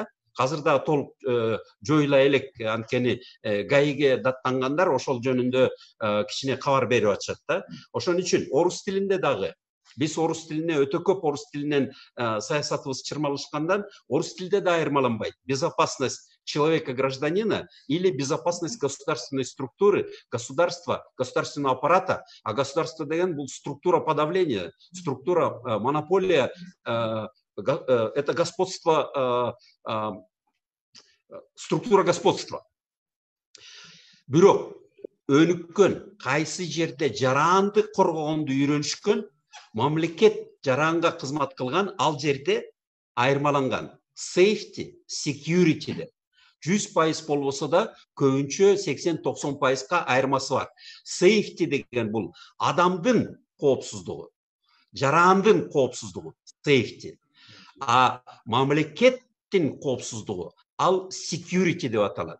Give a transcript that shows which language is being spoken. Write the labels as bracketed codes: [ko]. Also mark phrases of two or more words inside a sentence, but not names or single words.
[ky] Азыр да толук жоюла элек, анткени ГАИге даттангандар ошол жөнүндө кичине кабар берип атышат да. Ошон үчүн орус тилинде дагы биз орус тилине өтө көп орус тилинен саясатыбыз чырмалышкандан орус тилде да айырмаланбайт. [ru] Безопасность человека гражданина или безопасность государственной структуры, государства, государственного аппарата, а государство [ky] деген бул [ru] структура подавления, структура монополия, это господство, структура господства. [ky] Бирок өнүккөн, кайсы жерде жаранды коргогонду үйрөнүшкөн, мамлекет жаранга кызмат кылган, ал жерде айырмаланган. [en] Safety, security [ky] де 100% болбосо да көбүнчө 80-90%га айырмасы бар. Safety деген бул адамдын коопсуздугу, жарандын коопсуздугу, safety. А мамлекеттин коопсуздугу ал security деп аталат.